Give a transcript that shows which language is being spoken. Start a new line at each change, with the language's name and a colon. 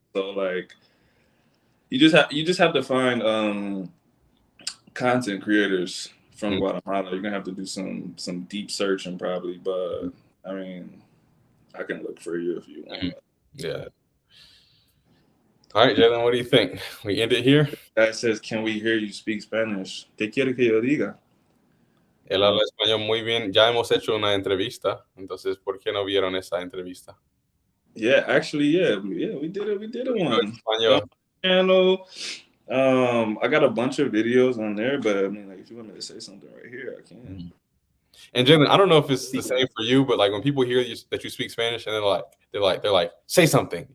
English: So like you just have to find content creators from Guatemala. You're gonna have to do some deep searching probably, but I mean I can look for you if you want. Yeah. All right, Jalen, what do you think? We end it here? That says, can we hear you speak Spanish?
Spanish: ¿Qué quiere que yo diga? Él habla español muy bien. Ya hemos hecho una entrevista, entonces, ¿por qué no vieron esa entrevista?
English: Yeah, actually, yeah, we did it. We did it one.
Spanish: Español.
English: Channel. I got a bunch of videos on there, but I mean, like, if you want me to say something right here, I can. And Jalen, I don't know if it's the same for you, but like when people hear that you speak Spanish and they're like, say something.